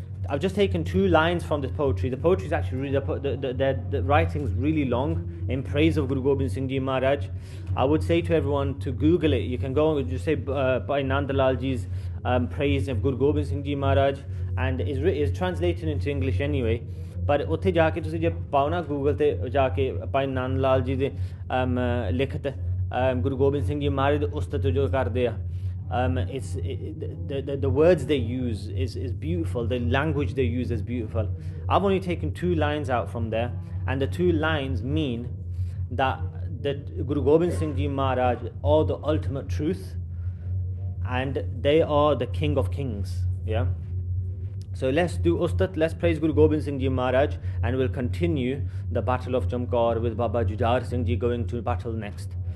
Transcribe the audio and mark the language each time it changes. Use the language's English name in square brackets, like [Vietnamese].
[English] I've just taken 2 lines from this poetry. The poetry is actually really, the writing's really long in praise of Guru Gobind Singh Ji Maharaj. I would say to everyone to Google it. You can go and just say Bhai Nandlal Ji's praise of Guru Gobind Singh Ji Maharaj, and is translated into English anyway. [Punjabi] ਪਰ ਉੱਥੇ ਜਾ ਕੇ ਤੁਸੀਂ ਜੇ ਪਾਓ ਨਾ Google ਤੇ ਜਾ ਕੇ ਭਾਈ ਨੰਦ ਲਾਲ ਜੀ ਦੇ ਲਿਖਤ ਗੁਰੂ ਗੋਬਿੰਦ ਸਿੰਘ ਜੀ ਮਹਾਰਾਜ ਦੇ ਉਸਤਤ ਜੋ ਕਰਦੇ ਆ [English] it's the words they use is beautiful, the language they use is beautiful. I've only taken 2 lines out from there, and the 2 lines mean that that Guru Gobind Singh Ji Maharaj are the ultimate truth, and they are the King of Kings. Yeah. So let's do Ustat, let's praise Guru Gobind Singh Ji Maharaj, and we'll continue the Battle of Chamkaur with Baba Jujhar Singh Ji going to battle next.